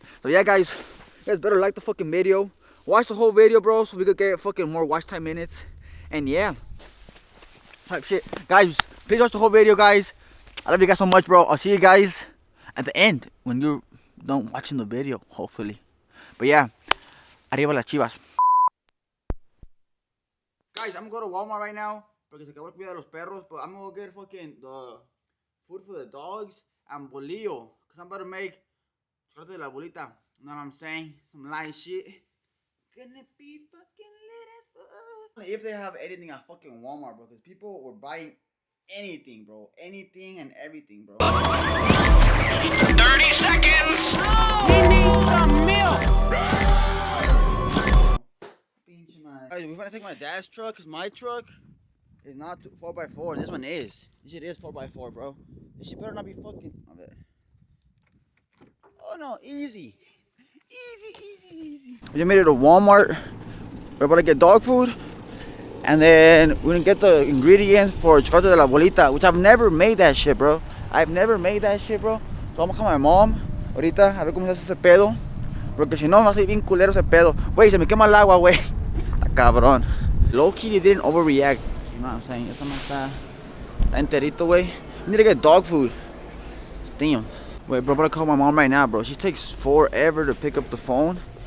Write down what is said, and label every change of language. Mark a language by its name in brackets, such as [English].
[English] So yeah, guys, you guys better like the fucking video. Watch the whole video, bro, so we could get fucking more watch time minutes. And yeah, type shit. Guys, please watch the whole video, guys. I love you guys so much, bro. I'll see you guys at the end when you're done watching the video, hopefully. But yeah, [Spanish] arriba las chivas. [English] Guys, I'm gonna go to Walmart right now [Spanish] porque se acabó el cuidar de los perros. [English] But I'm gonna get fucking the food for the dogs and bolillo, because I'm about to make chocolate de la bolita. You know what I'm saying? Some light shit. Gonna be fucking lit as fuck. If they have anything at fucking Walmart, bro, because people were buying anything, bro. Anything and everything, bro. 30 seconds! We need some milk! Guys, we're gonna take my dad's truck, because my truck is not 4x4. This one is. This shit is 4x4, bro. This shit better not be fucking. Oh no, easy. Easy. We just made it to Walmart. We're about to get dog food. And then we're gonna get the ingredients for chocolate de la bolita, which I've never made that shit, bro. So I'm gonna call my mom [Spanish] ahorita a ver cómo se hace ese pedo. Porque si no, va a ser bien culero ese pedo. Wey, se me quema el agua, wey. Está cabrón. [English] Low key, they didn't overreact. You know what I'm saying? [Spanish] Esta más está enterito, wey. [English] We need to get dog food. Damn. Wait, bro, I'm gonna call my mom right now, bro. She takes forever to pick up the phone.